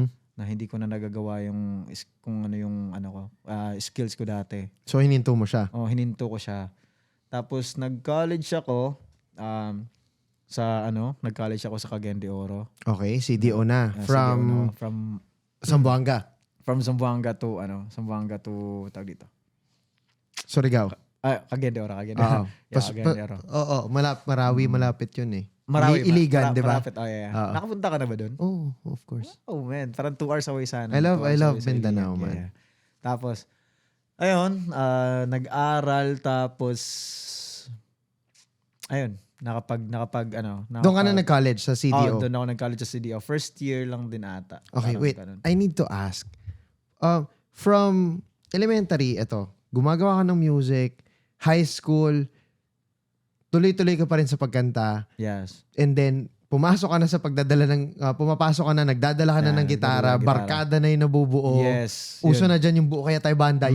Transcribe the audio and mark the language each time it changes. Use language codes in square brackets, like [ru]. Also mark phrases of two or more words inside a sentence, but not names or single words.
[tl] na hindi ko na nagagawa yung skills ko dati. So, hininto mo siya. Hininto ko siya. Tapos nag-college ako nag-college ako sa Cagayan de Oro. Okay, CDO na. From Zamboanga. from Zamboanga to tawag dito. Surigao. Cagayan de Oro. Yeah, Cagayan de Oro. Oo, Marawi, malapit yun eh. Marawi. Iligan, di ba? Malapit. [en] Oh, yeah. [tl] Oo. Nakapunta ka na ba doon? [en] Oh, of course. Oh man, [tl] parang 2 hours away sana. [en] I love [tl] 2 hours away sa Mindanao, Iligan. man. Yeah. Tapos, ayun, nag-aral tapos, ayun, Doon ka na nag-college sa CDO? doon ako nag-college sa CDO. First year lang din ata. Okay, Parang wait. ganun. [en] I need to ask. From elementary, [tl] gumagawa ka ng music, [en] high school, [tl] tuloy-tuloy ka pa rin sa pagkanta, Yes. [en] and then [tl] pumasok ka na sa pumapasok ka na, nagdadala ka na ng gitara, nagdadala ng barkada na yung nabubuo. Yes. Uso yun. na dyan yung buo kaya tayo banda.